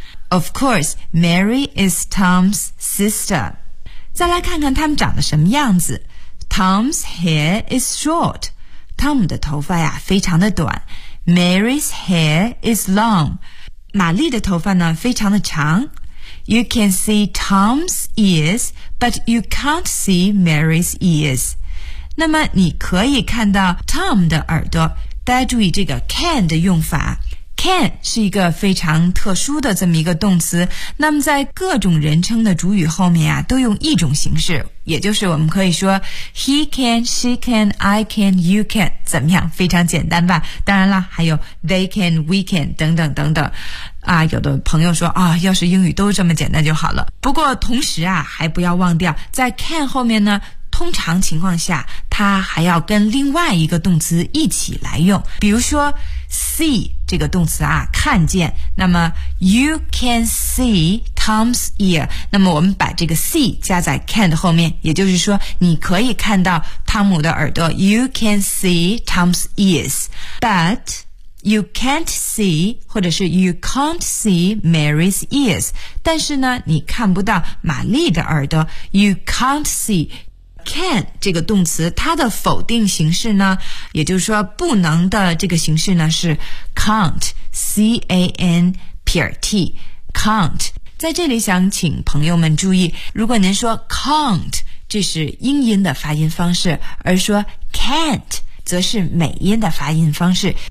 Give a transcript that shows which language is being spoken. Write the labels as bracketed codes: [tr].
[en] Of course, Mary is Tom's sister. [zh] 再来看看他们长得什么样子。 [en] Tom's hair is short. [zh] 汤姆的头发呀非常的短。 [en] Mary's hair is long. [zh] 玛丽的头发呢非常的长。 [en] You can see Tom's ears, but you can't see Mary's ears. [zh] 那么你可以看到 Tom 的耳朵，大家注意这个 can 的用法。 Can 是一个非常特殊的这么一个动词，那么在各种人称的主语后面啊，都用一种形式，也就是我们可以说 [en] He can, she can, I can, you can, [zh] 怎么样？非常简单吧？当然了，还有 [en] They can, we can, [zh] 等等等等。啊，有的朋友说啊，要是英语都这么简单就好了。不过同时啊，还不要忘掉，在 can 后面呢，通常情况下，它还要跟另外一个动词一起来用。比如说 see 这个动词啊，看见，那么 [en] you can see Tom's ear, [zh] 那么我们把这个 see 加在 can 的后面，也就是说你可以看到汤姆的耳朵， [en] you can see Tom's ears, but... You can't see, 或者是 you can't see Mary's ears. [zh] 但是呢，你看不到玛丽的耳朵。 [en] You can't see. [zh] Can 这个动词，它的否定形式呢，也就是说不能的这个形式呢，是 can't, C-A-N-T, 撇 t count。在这里想请朋友们注意，如果您说 count， 这是英音的发音方式，而说 can't 则是美音的发音方式。